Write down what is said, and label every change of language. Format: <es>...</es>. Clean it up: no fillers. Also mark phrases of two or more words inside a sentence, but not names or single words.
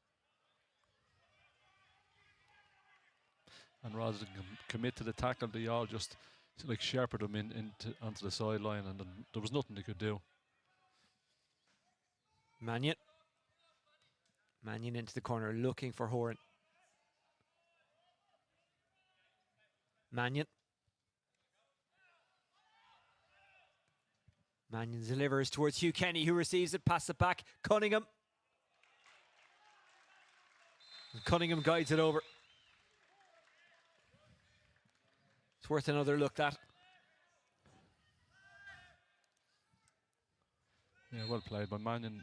<en>And rather than commit to the tackle, they all just like shepherded them onto the sideline, and there was nothing they could do. Mannion. Mannion into the corner, looking for Horan. Mannion. Mannion delivers towards Hugh Kenny, who receives it, passes it back. Cunningham. And Cunningham guides it over. It's worth another look, that. Yeah, well played by Mannion.</en>